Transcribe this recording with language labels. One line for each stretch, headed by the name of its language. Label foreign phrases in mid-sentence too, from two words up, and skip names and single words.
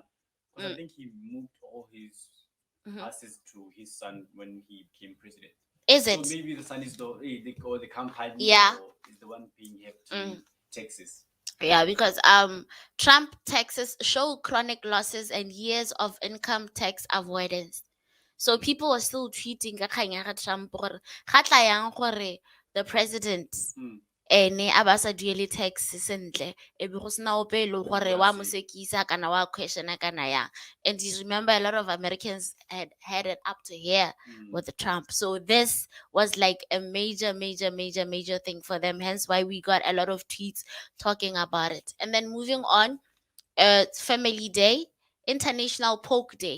English: Because I think he moved all his assets to his son when he became president. Is So it? maybe the son is the company Yeah. or is the one paying hefty taxes. Yeah, because Trump taxes show chronic losses and years of income tax avoidance. So people are still tweeting
Tswana: ka kgang ya ga Trump gore ga tla yang gore
English: the president
Tswana: ene a ba sa duele tax sentle e be go sena ope le gore wa mosekisa kana wa questiona kana yang.
English: And you remember a lot of Americans had headed up to here with the Trump. So this was like a major thing for them, hence why we got a lot of tweets talking about it. And then moving on, Family Day, International Poke Day.